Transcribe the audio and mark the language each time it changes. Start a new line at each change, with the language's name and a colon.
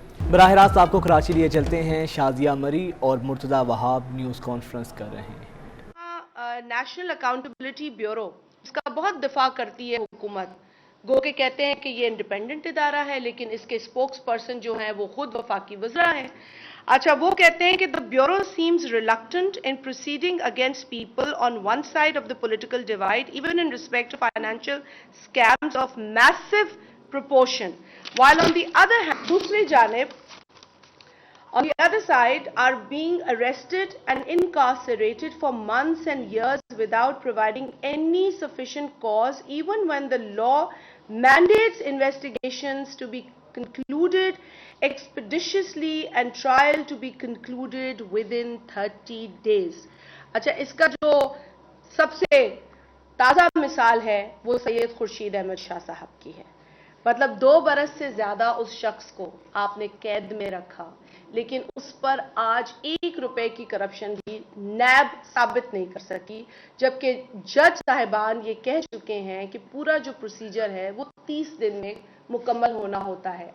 Urdu: براہ راست آپ کو کراچی لیے چلتے ہیں. شازیہ مری اور مرتضی وہاب نیوز کانفرنس کر رہے ہیں. نیشنل اکاؤنٹیبلٹی بیورو اس کا بہت دفاع کرتی ہے حکومت، گو کہ کہتے ہیں کہ یہ انڈیپینڈنٹ ادارہ ہے، لیکن اس کے اسپوکس پرسن جو ہیں وہ خود وفاقی وزراء ہیں. اچھا، وہ کہتے ہیں کہ
English: the bureau seems reluctant in proceeding against people on one side of the political divide, even in respect of financial scams of massive proportion, while on the other hand,
Urdu: دوسری جانب
English: on the other side are being arrested and incarcerated for months and years without providing any sufficient cause, even when the law mandates investigations to be concluded expeditiously and trial to be concluded within 30 days.
Urdu: اچھا، اس کا جو سب سے تازہ مثال ہے وہ سید خورشید احمد شاہ صاحب کی ہے. مطلب 2 برس سے زیادہ اس شخص کو آپ نے قید میں رکھا، لیکن اس پر آج 1 روپے کی کرپشن بھی نیب ثابت نہیں کر سکی، جبکہ جج صاحبان یہ کہہ چکے ہیں کہ پورا جو پروسیجر ہے وہ 30 دن میں مکمل ہونا ہوتا ہے.